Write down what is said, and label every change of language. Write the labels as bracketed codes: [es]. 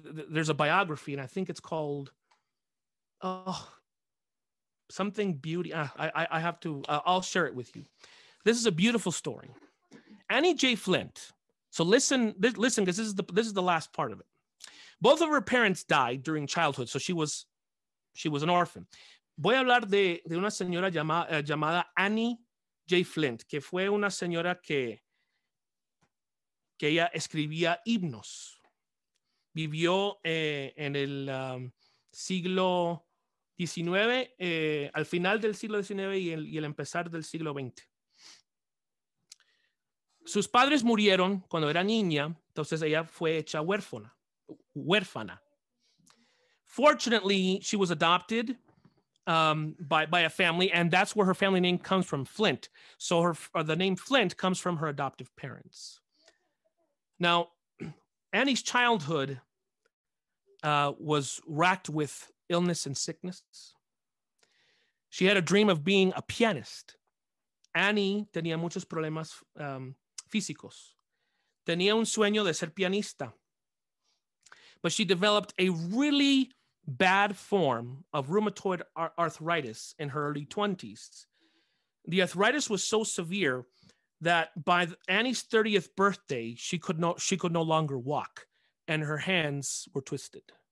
[en] There's a biography, and I think it's called something beauty. I have to, I'll share it with you. This is a beautiful story. Annie J. Flint. So listen, because this is the last part of it. Both of her parents died during childhood, so she was an orphan. [es] Voy a hablar de una señora llamada Annie J. Flint, que fue una señora que ella escribía himnos. Vivió en el siglo XIX, al final del siglo XIX y el empezar del siglo XX. Sus padres murieron cuando era niña, entonces ella fue hecha huérfana. [en] Fortunately, she was adopted by a family, and that's where her family name comes from, Flint. So the name Flint comes from her adoptive parents. Now, Annie's childhood was racked with illness and sickness. She had a dream of being a pianist. [es] Annie tenía muchos problemas físicos. Tenía un sueño de ser pianista. [en] but she developed a really bad form of rheumatoid arthritis in her early 20s. The arthritis was so severe that by Annie's 30th birthday, she could no longer walk, and her hands were twisted.